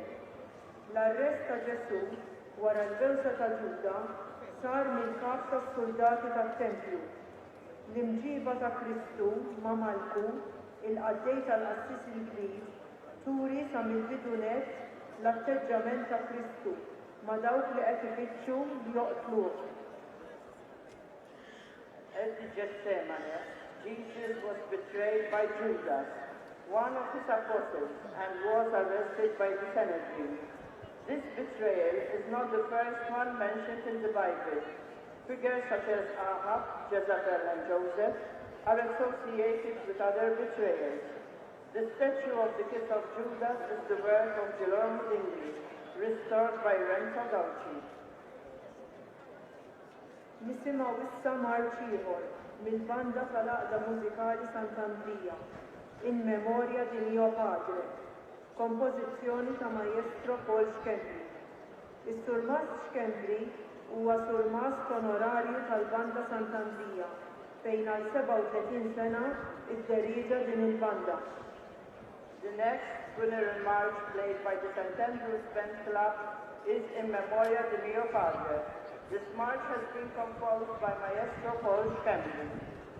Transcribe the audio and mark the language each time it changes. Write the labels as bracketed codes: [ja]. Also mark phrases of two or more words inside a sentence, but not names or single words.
[mt] L-arrest ta' Ġesu wara l-bewsa ta' Ġuda sar mill-kap tas-soldati tat-Tempju. L-imġiba ta' Kristu ma' Malku, il-qaddej tal-Qassis il-Kbir, turi sa mill-bidu nett l-atteġġament ta' Kristu ma' dawk li qed ifittxu li joqtluh. [en] At Gethsemane, Jesus was betrayed by Judas, one of his apostles, and was arrested by the Sanhedrin. This betrayal is not the first one mentioned in the Bible. Figures such as Ahab, Jezebel, and Joseph are associated with other betrayals. The statue of the kiss of Judas is the work of Ġlormu Dingli, restored by Renzo Gauci. [mt] Nisimgħu issa marċ ieħor mill-banda tal-Għaqda Mużikali Sant'Andrija, in memorja [it] di mio padre, [mt] kompożizzjoni ta' Maestro Paul Xkembri. Is-Surmast Xkembri huwa surmast onorarju tal-Banda Sant'Andrija fejn għal 37 sena idderieġa din il-banda. [en] The next funeral march played by the St. Andrew's Band Club is [it] in memoria de mio padre. [en] This march has been composed by Maestro Paul Xkembri.